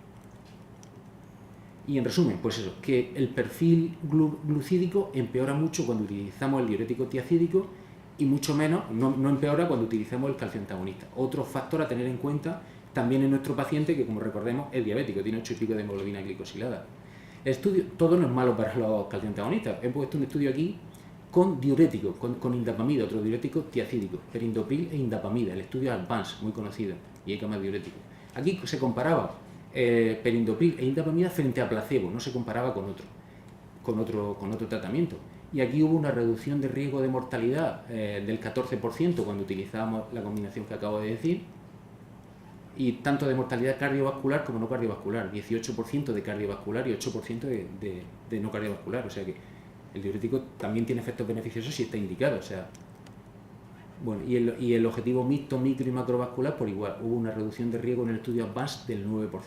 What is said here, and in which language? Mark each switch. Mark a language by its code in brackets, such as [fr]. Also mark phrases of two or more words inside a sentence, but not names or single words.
[es] Y en resumen, pues eso, que el perfil glucídico empeora mucho cuando utilizamos el diurético tiacídico y mucho menos, no empeora cuando utilizamos el calcio antagonista. Otro factor a tener en cuenta también en nuestro paciente, que como recordemos es diabético, tiene 8 y pico de hemoglobina glicosilada. El estudio, todo no es malo para los calcio antagonistas. He puesto un estudio aquí con diuréticos, con indapamida, otro diurético tiacídico, perindopril e indapamida, el estudio Advance, muy conocido, y hay más diurético. Aquí se comparaba perindopril e indapamida frente a placebo, no se comparaba con otro tratamiento. Y aquí hubo una reducción de riesgo de mortalidad del 14% cuando utilizábamos la combinación que acabo de decir, y tanto de mortalidad cardiovascular como no cardiovascular, 18% de cardiovascular y 8% de no cardiovascular, o sea que el diurético también tiene efectos beneficiosos si está indicado, o sea, bueno, y el objetivo mixto, micro y macrovascular por igual, hubo una reducción de riesgo en el estudio Advance del 9%.